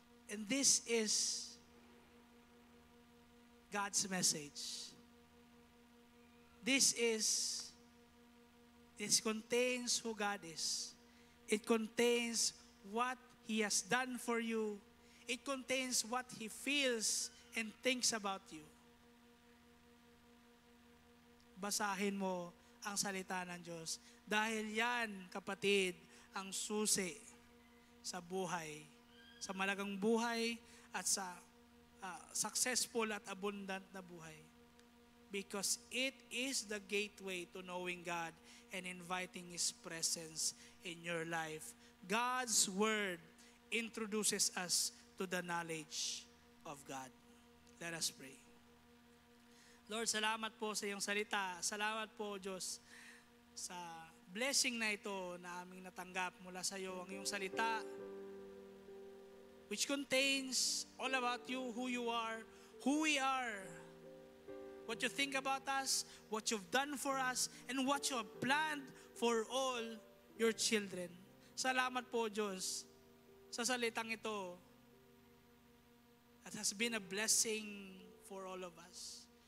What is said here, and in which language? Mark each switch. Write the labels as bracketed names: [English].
[English] And this is God's message. This contains who God is. It contains what He has done for you. It contains what He feels and thinks about you. [Filipino] Basahin mo ang salita ng Diyos. Dahil yan, kapatid, ang susi sa buhay, sa malagang buhay at sa successful at abundant na buhay. [English] Because it is the gateway to knowing God and inviting His presence in your life. God's Word introduces us to the knowledge of God. Let us pray. [Filipino] Lord, salamat po sa iyong salita. Salamat po, Diyos, sa blessing na ito na aming natanggap mula sa iyo. Ang iyong salita, [English] which contains all about you, who you are, who we are, what you think about us, what you've done for us, and what you have planned for all your children. [Filipino] Salamat po, Diyos, sa salitang ito [English] that has been a blessing for all of us.